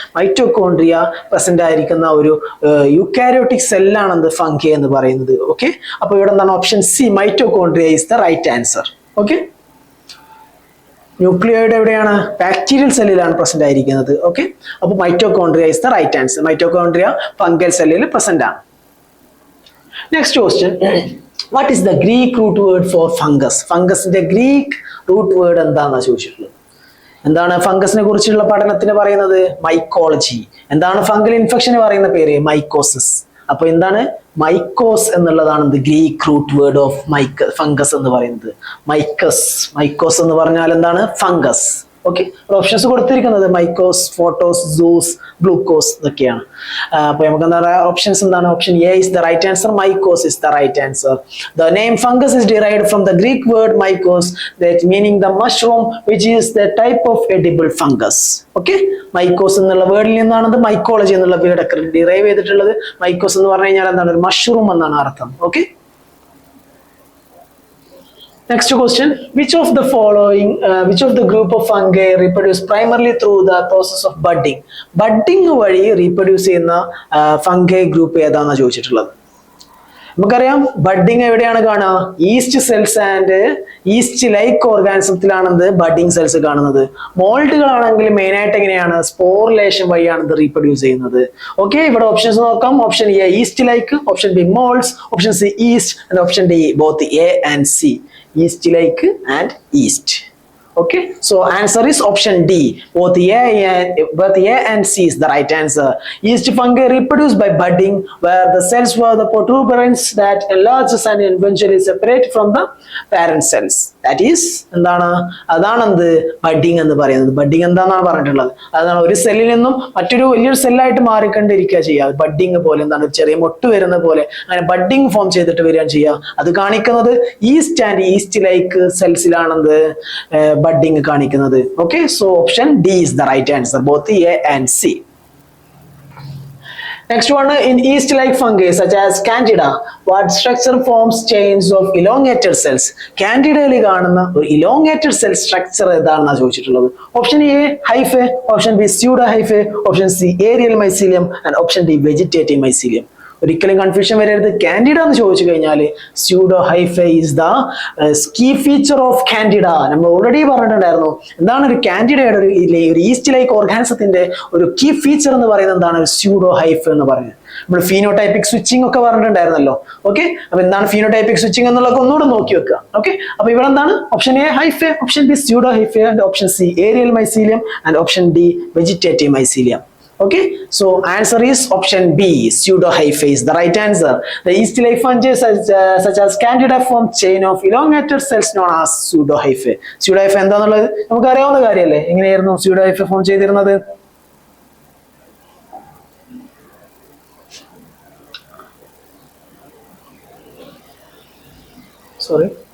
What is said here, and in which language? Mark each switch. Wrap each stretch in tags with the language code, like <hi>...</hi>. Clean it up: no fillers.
<ml>Mitochondria present ആയിരിക്കുന്ന ഒരു eukaryotic സെല്ലാണ് എന്ത് ഫംഗി എന്ന് പറയുന്നത്. ഓക്കെ, അപ്പോൾ ഇവിടെ എന്താണ്</ml> <en>Option C mitochondria is the right answer.</en> <ml>Okay, nucleoid എവിടെയാണ്? ബാക്ടീരിയൽ സെല്ലിലാണ് പ്രസന്റ് ആയിരിക്കുന്നത്. ഓക്കെ, അപ്പോൾ</ml> <en>Mitochondria is the right answer.</en> <ml>Mitochondria fungal സെല്ലിൽ പ്രസന്റ് ആണ്.</ml> <en>Next question. What is the Greek root word for fungus?</en> <ml>ഫംഗസിന്റെ Greek root word എന്താണെന്നാണ് ചോദിച്ചിട്ടുള്ളത്. എന്താണ് ഫംഗസിനെ കുറിച്ചുള്ള പഠനത്തിന് പറയുന്നത്? മൈക്കോളജി. എന്താണ് ഫംഗൽ ഇൻഫെക്ഷന് പറയുന്ന പേര്? മൈക്കോസിസ്. അപ്പൊ എന്താണ് മൈക്കോസ് എന്നുള്ളതാണ് Greek root word of fungus എന്ന് പറയുന്നത്. മൈക്കസ്. മൈക്കോസ് എന്ന് പറഞ്ഞാൽ എന്താണ്? ഫംഗസ്. ഓക്കെ, ഓപ്ഷൻസ് കൊടുത്തിരിക്കുന്നത് മൈക്കോസ്, ഫോട്ടോസ്, സൂസ്, ഗ്ലൂക്കോസ് ഇതൊക്കെയാണ്. അപ്പൊ നമുക്ക് എന്താ പറയുക? ഓപ്ഷൻസ് എന്താണ്?</ml> <en>Option A is the right answer. Mykes is the right answer. The name fungus is derived from the Greek word mykes, that meaning the mushroom which is the type of edible fungus.</en> <ml>Okay, മൈക്കോസ് എന്നുള്ള വേർഡിൽ നിന്നാണ് ഇത് mycology എന്നുള്ള word derive ചെയ്തിട്ടുള്ളത്. മൈക്കോസ് എന്ന് പറഞ്ഞു കഴിഞ്ഞാൽ എന്താണ്? ഒരു മഷ്റൂം എന്നാണ് അർത്ഥം.</ml> <en>Okay, next question. Which of the following, which of the group of fungi reproduce primarily through the process of budding?</en> <ml>Budding വഴി റീപ്രൊഡ്യൂസ് ചെയ്യുന്ന ഫംഗൈ ഗ്രൂപ്പ് ഏതാണെന്നാണ് ചോദിച്ചിട്ടുള്ളത്. നമുക്കറിയാം ബഡ്ഡിങ് എവിടെയാണ് കാണുക? East cells and east like ഓർഗാനിസത്തിലാണെന്ന് budding cells കാണുന്നത്. മോൾഡുകളാണെങ്കിൽ main ആയിട്ട് എങ്ങനെയാണ്? Sporulation വഴിയാണ് ഇത് റീപ്രൊഡ്യൂസ് ചെയ്യുന്നത്.</ml> <en>Okay, ഇവിടെ options നോക്കാം. Option A yeast like, option B moulds, option C yeast and option D both A and C. East like and east. Okay, so answer is option D. Both A and C is the right answer. Yeast fungi reproduce by budding, where the cells were the protuberance that enlarges and eventually separate from the parent cells. That is</en> <ml>എന്താണ്? അതാണ് എന്ത് budding എന്ന് പറയുന്നത്. Budding എന്താണെന്നാണ് പറഞ്ഞിട്ടുള്ളത്? അതാണ് ഒരു സെല്ലിൽ നിന്നും മറ്റൊരു വലിയൊരു സെല്ലായിട്ട് മാറിക്കൊണ്ടിരിക്കുക ചെയ്യുക. ബഡ്ഡിങ് പോലെ എന്താണ്? ചെറിയ മൊട്ട് വരുന്ന പോലെ അങ്ങനെ ബഡ്ഡിങ് ഫോം ചെയ്തിട്ട് വരികയാണ് ചെയ്യുക. അത് കാണിക്കുന്നത് east and east like സെൽസിലാണെന്ത് budding കാണിക്കുന്നത്.</ml> <en>Okay, so option D is the right answer, both A and C. Next one, in yeast-like fungi such as Candida, what structure forms chains of elongated cells?</en> <ml>Candidയിൽ കാണുന്ന ഒരു elongated cell structure ഏതാണെന്നാണ് ചോദിച്ചിട്ടുള്ളത്.</ml> <en>Option A hyphae, option B pseudohyphae, option C aerial mycelium and option D vegetative mycelium.</en> <ml>ഒരിക്കലും confusion വരരുത്. Candida എന്ന് ചോദിച്ചു കഴിഞ്ഞാൽ</ml> <en>Pseudohyphae is the key feature of Candida.</en> <ml>നമ്മൾ already പറഞ്ഞിട്ടുണ്ടായിരുന്നു എന്താണ് ഒരു കാൻഡിഡയുടെ ഒരു ഈസ്റ്റ് ലൈക്ക് ഓർഗാനിസത്തിന്റെ ഒരു കീ ഫീച്ചർ എന്ന് പറയുന്നത് എന്താണ്? സ്യൂഡോ ഹൈഫെ എന്ന് പറയുന്നത്. നമ്മൾ ഫീനോടൈപ്പിക് സ്വിച്ചിങ് ഒക്കെ പറഞ്ഞിട്ടുണ്ടായിരുന്നല്ലോ. ഓക്കെ, അപ്പൊ എന്താണ് ഫീനോടൈപ്പിക് സ്വിച്ചിങ് എന്നുള്ളത് ഒന്നുകൂടെ നോക്കി വെക്കുക. ഓക്കെ, അപ്പൊ ഇവിടെ എന്താണ്?</ml> <en>Option A hyphae, option B pseudohyphae and option C aerial mycelium and option D vegetative mycelium. Okay, so answer is option B, pseudohyphae is the right answer. The yeast-like fungi such as Candida form chain of elongated cells known as pseudohyphae.</en> <ml>Pseudohyphae എന്താണെന്നുള്ളത് നമുക്ക് അറിയാവുന്ന കാര്യമല്ലേ? എങ്ങനെയായിരുന്നു pseudohyphae form ചെയ്തിരുന്നത്?</ml> <en>Sorry.</en>